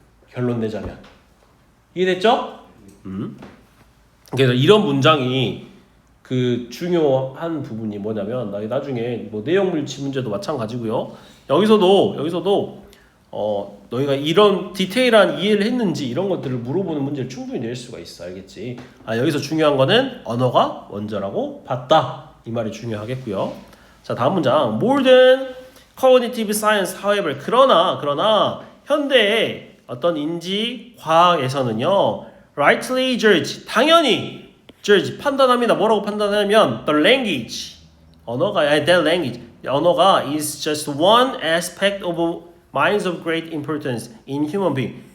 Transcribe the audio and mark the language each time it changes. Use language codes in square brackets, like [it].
[ko] 결론 내자면 이해됐죠? 그래서 이런 문장이 그 중요한 부분이 뭐냐면 나중에 뭐 내용 물치 문제도 마찬가지고요. 여기서도 너희가 이런 디테일한 이해를 했는지 이런 것들을 물어보는 문제를 충분히 낼 수가 있어. 알겠지? 여기서 중요한 거는 언어가 먼저라고 봤다. 이 말이 중요하겠고요. 자, 다음 문장. [en] More than cognitive science, however. [ko] 그러나 현대의 어떤 인지 과학에서는요. [en] rightly judge. [ko] 당연히 judge 판단합니다. 뭐라고 판단하냐면 [en] the language. that language. [ko] 언어가 [en] is just one aspect of minds of great importance in human being.